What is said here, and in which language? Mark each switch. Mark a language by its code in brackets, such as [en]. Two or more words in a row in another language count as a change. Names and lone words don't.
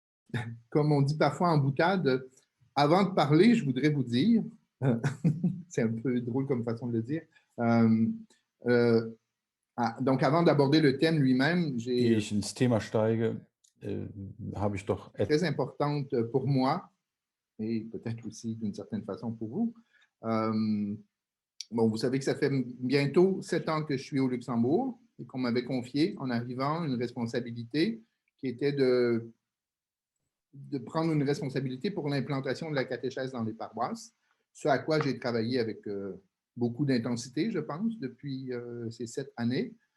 [fr] comme on dit parfois en boutade, avant de parler, je voudrais vous dire, c'est un peu drôle comme façon de le dire. Donc, avant d'aborder le thème lui-même, [de] Ehe ich ins Thema steige, habe ich doch [fr] très importante pour moi et peut-être aussi d'une certaine façon pour vous. Bon, vous savez que ça fait bientôt 7 ans que je suis au Luxembourg et qu'on m'avait confié en arrivant une responsabilité qui était de prendre une responsabilité pour l'implantation de la catéchèse dans les paroisses, ce à quoi j'ai travaillé avec beaucoup d'intensité, je pense, depuis ces 7 années.